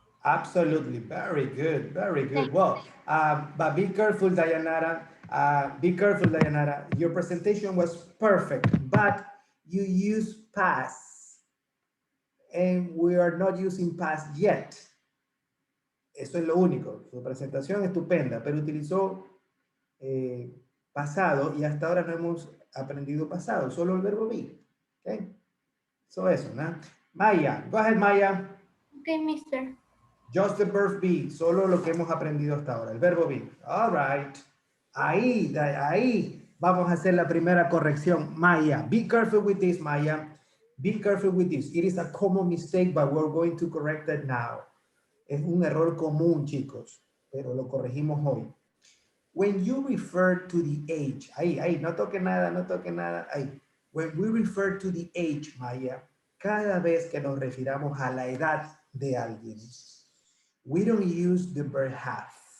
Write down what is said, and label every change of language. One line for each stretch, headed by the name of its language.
English: Absolutely, very good, very good. Thank Well, but be careful, Dayanara. Be careful, Dayanara. Your presentation was perfect, but you use past, and we are not using past yet.
Spanish: Eso es lo único. Su presentación estupenda, pero utilizó pasado y hasta ahora no hemos aprendido pasado, solo el verbo be.
English: Okay? So
Spanish: eso, ¿no?
English: Maya, go ahead, Maya. Okay, mister. Just the verb be,
Spanish: solo lo que hemos aprendido hasta ahora, el verbo be.
English: All right.
Spanish: Ahí vamos a hacer la primera corrección.
English: Maya, be careful with this, Maya. Be careful with this. It is a common mistake, but we're going to correct it now.
Spanish: Es un error común, chicos, pero lo corregimos hoy.
English: When you refer to the age,
Spanish: ahí, no toque nada, no toque nada, ahí.
English: When we refer to the age, Maya,
Spanish: cada vez que nos refiramos a la edad de alguien,
English: we don't use the verb have.